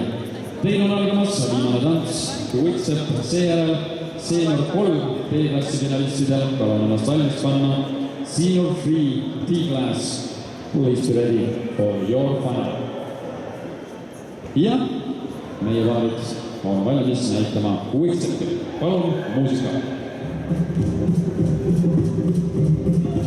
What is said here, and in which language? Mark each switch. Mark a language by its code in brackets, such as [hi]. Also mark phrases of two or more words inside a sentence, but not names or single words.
[et] Teil on algamas viimane tants, Kuitsep, seejärel Senior 3 B-klassi finalistidel, palun ennast valmis panna. [en] Senior 3 D-class, please be ready for your final. [et] Ja meie paarid on valmis näitama Kuitsepi. Palun muusika.